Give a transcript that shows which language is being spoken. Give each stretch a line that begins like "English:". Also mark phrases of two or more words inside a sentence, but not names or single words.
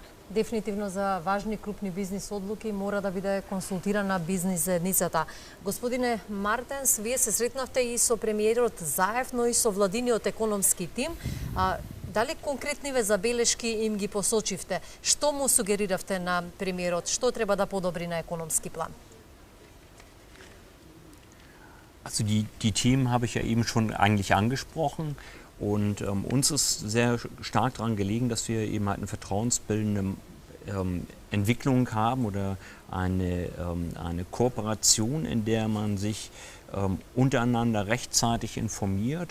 Macedonian: Дефинитивно за важни крупни бизнис одлуки мора да биде консултирана бизнис заедницата. Господине Мартенс, вие се сретнавте и со премиерот Заев, но и со владиниот економски тим. Дали конкретниве забелешки им ги посочивте? Што му сугериравте на премиерот? Што треба да подобри на економски план?
German: Also die Themen habe ich ja eben schon eigentlich angesprochen und uns ist sehr stark daran gelegen, dass wir eben halt eine vertrauensbildende Entwicklung haben oder eine Kooperation, in der man sich untereinander rechtzeitig informiert.